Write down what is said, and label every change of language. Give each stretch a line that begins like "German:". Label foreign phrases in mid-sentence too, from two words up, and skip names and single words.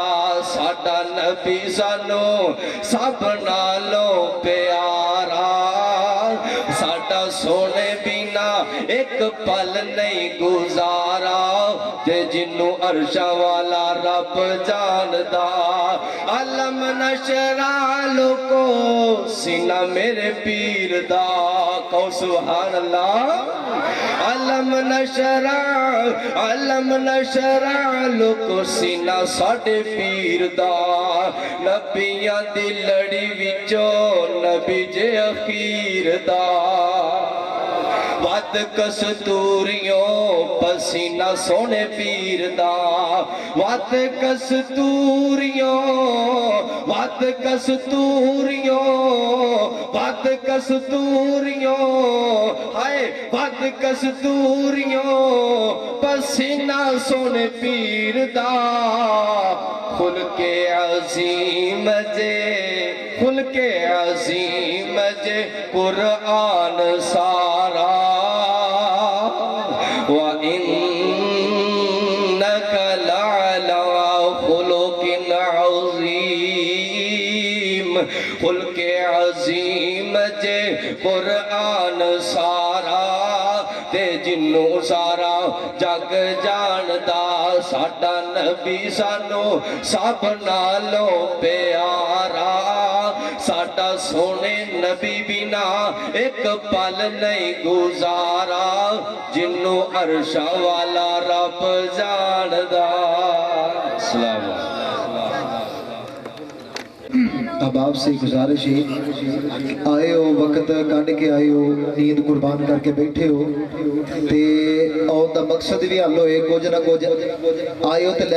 Punjabi: ساڈا نبی سانوں سب نالوں پیارا ساڈا سوہنے بنا ایک پل نہیں گزارا تے جنہوں عرشاں والا رب جاندا
Arabic: الم نشرح
Punjabi: لوکو سینہ میرے پیر دا کہو
Arabic: سبحان الله
Punjabi: अलम نشرا لوکو سینہ ساڈے پیر دا نبیاں دی لڑی وچوں نبی جے اخیر دا وات کستوریوں پسینہ سونے پیر دا وات کستوریوں وات کستوریوں وات کستوریوں ہائے وات کستوریوں پسینہ سونے پیر دا خلق عظیم جے خلق عظیم جے قرآن سارا
Arabic: وَإِنَّكَ لَعَلَىٰ خُلُقٍ عَظِيمٍ
Punjabi: خلق عظیم جے قرآن سارا تے جنو سارا جگ جاندا ساڈا نبی سانو سب نالوں پیارا ساڈا سونے نبی بنا ایک پل نہیں گزارا جنو عرشاں والا رب جاندا
Arabic: السلام علیکم
Punjabi: اب آپ سے گزارش ہے آئے ہو وقت کڈ کے آئے ہو نیند قربان کر کے بیٹھے ہو تے اور دا مقصد بھی حل ہوئے کچھ نہ کچھ آئے ہو تے لے